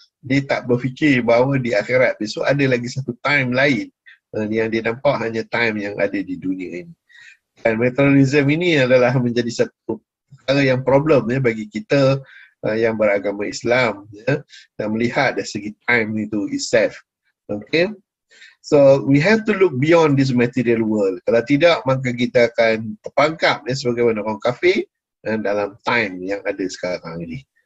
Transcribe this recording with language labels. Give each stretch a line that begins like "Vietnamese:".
Malay: Dia tak berfikir bahawa di akhirat besok ada lagi satu time lain, yang dia nampak hanya time yang ada di dunia ini. Dan materialism ini adalah menjadi satu perkara yang problem, ya, bagi kita yang beragama Islam, ya, dan melihat dari segi time itu itself.
English: Okay, so we have to look beyond this material world.
Malay: Kalau tidak, maka kita akan terperangkap, ya, sebagaimana orang kafir dalam time yang ada sekarang ini.